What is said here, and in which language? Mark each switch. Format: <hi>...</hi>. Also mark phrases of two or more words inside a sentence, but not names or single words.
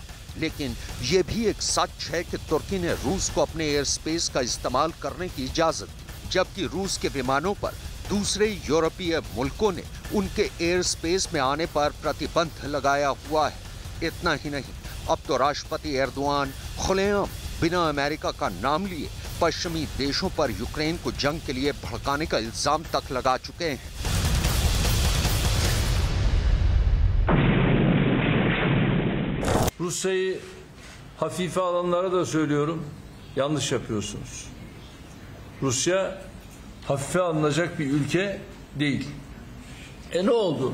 <hi>लेकिन ये भी एक सच है कि तुर्की ने रूस को अपने</hi> <en>air space</en> <hi>का इस्तेमाल करने की इजाजत दी, जबकि रूस के विमानों पर दूसरे यूरोपीय मुल्कों ने उनके</hi> <en>air space</en> <hi>में आने पर प्रतिबंध लगाया हुआ है। इतना ही नहीं, अब तो राष्ट्रपति एर्दोआन खुलेआम बिना अमेरिका का नाम लिए पश्चिमी देशों पर यूक्रेन को जंग के लिए भड़काने का इल्जाम तक लगा चुके हैं।</hi> <tr>Rusya'yı hafife alanlara da söylüyorum, yanlış yapıyorsunuz. Rusya hafife alınacak bir ülke değil. Ne oldu?</tr>